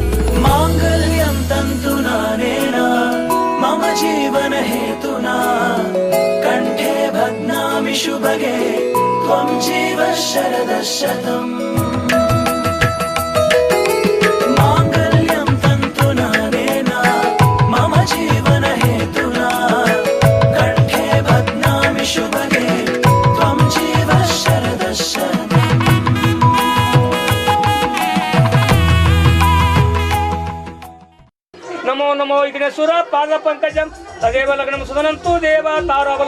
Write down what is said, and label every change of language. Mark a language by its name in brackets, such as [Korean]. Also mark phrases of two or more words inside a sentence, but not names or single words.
[Sanskrit] ಮಾಂಗಲ್ಯಂ ತಂತು ನಾನೇನ ಮಮ ಜೀವನ ಹೇತುನಾ ಕಂಠೆ ಭಗ್ನಾಮಿ ಶುಭಗೆ ತ್ವಂ ಜೀವ ಶರದ ಶತಂ ಮಾಂಗಲ್ಯಂ ತಂತು ನಾನೇನ ಮಮ ಜೀವನ ಹೇತುನಾ ಕಂಠೆ ಭಗ್ನಾಮಿ ಶುಭಗೆ ತ್ವಂ ಜೀವ ಶರದ ಶತಂ नमो नमो विघ्नेश्वर पाद पंकजम तदेव लग्नम सुदनंतु देव ताराबलम